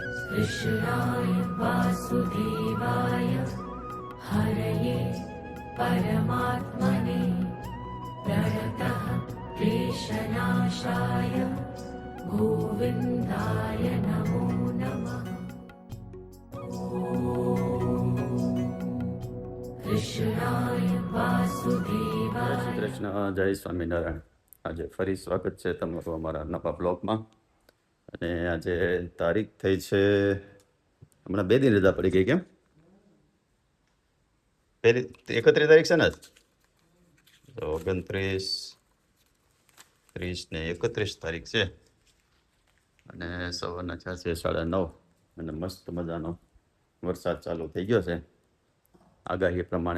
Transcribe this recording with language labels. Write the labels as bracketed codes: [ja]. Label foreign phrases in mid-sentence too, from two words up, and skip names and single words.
[sa] कृष्णाय वासुदेवाय हरये परमात्मने प्रणतः क्लेशनाशाय गोविन्दाय नमो नमः। कृष्णाय वासुदेवाय। [gu] જય શ્રી કૃષ્ણ, જય સ્વામિનારાયણ। આજે ફરી સ્વાગત છે તમારું અમારા નવા બ્લોગમાં। અને આજે તારીખ થઈ છે, હમણાં 2 દિન રજા પડી ગઈ, કેમ? પહેલી 31 તારીખ છે ને? તો 29, 30 ને 31 તારીખ છે અને સવારના 6 સાડા 9 અને મસ્ત મજાનો વરસાદ ચાલુ થઈ ગયો છે આગાહી પ્રમાણે।